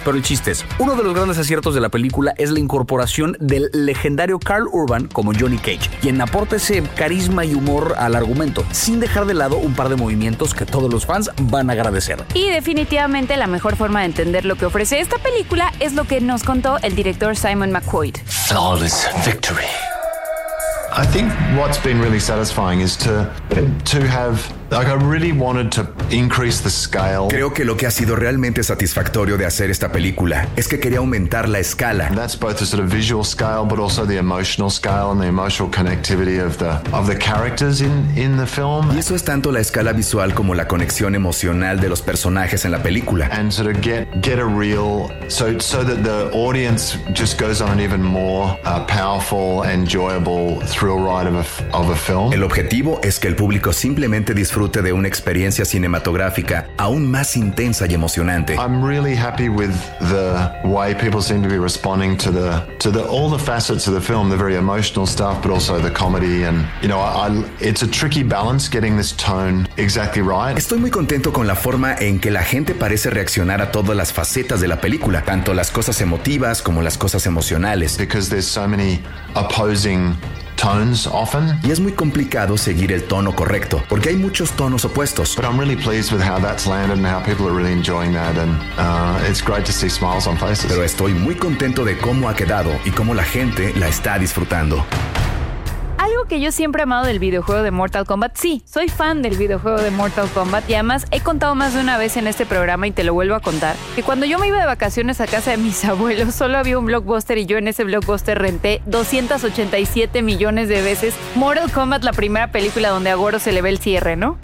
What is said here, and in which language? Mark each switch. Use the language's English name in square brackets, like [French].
[Spanish] Pero el chiste es, uno de los grandes aciertos de la película es la incorporación del legendario Carl Urban como Johnny Cage, quien aporta ese carisma y humor al argumento, sin dejar de lado un par de movimientos que todos los fans van a agradecer. Y definitivamente la mejor forma de entender lo que ofrece esta película es lo que nos contó el director Simon McQuoid. [English] Flawless victory. I think what's been really satisfying is to have, like, I really wanted to increase the scale. [Spanish] Creo que lo que ha sido realmente satisfactorio de hacer esta película es que quería aumentar la escala. [English] That's both a sort of visual scale, but also the emotional scale and the emotional connectivity of the characters in the film. [Spanish] Y eso es tanto la escala visual como la conexión emocional de los personajes en la película. [English] And sort of get a real, so that the audience just goes on an even more powerful, enjoyable thrill ride of a film. [Spanish] El objetivo es que el público simplemente disfrute de una experiencia cinematográfica aún más intensa y emocionante. [English] I'm really happy with the way people seem to be responding to the all the facets of the film, the very emotional stuff, but also the comedy, and you know, it's a tricky balance getting this tone exactly right. [Spanish] Estoy muy contento con la forma en que la gente parece reaccionar a todas las facetas de la película, tanto las cosas emotivas como las cosas emocionales. [English] Because there's so many opposing tones often. [Spanish] Y es muy complicado seguir el tono correcto, porque hay muchos tonos opuestos. [English] But I'm really pleased with how that's landed and how people are really enjoying that, and it's great to see smiles on faces. [Spanish] Pero estoy muy contento de cómo ha quedado y cómo la gente la está disfrutando. Algo que yo siempre he amado del videojuego de Mortal Kombat, sí, soy fan del videojuego de Mortal Kombat, y además he contado más de una vez en este programa, y te lo vuelvo a contar, que cuando yo me iba de vacaciones a casa de mis abuelos, solo había un Blockbuster y yo en ese Blockbuster renté 287 millones de veces Mortal Kombat, la primera película donde a Goro se le ve el cierre, ¿no?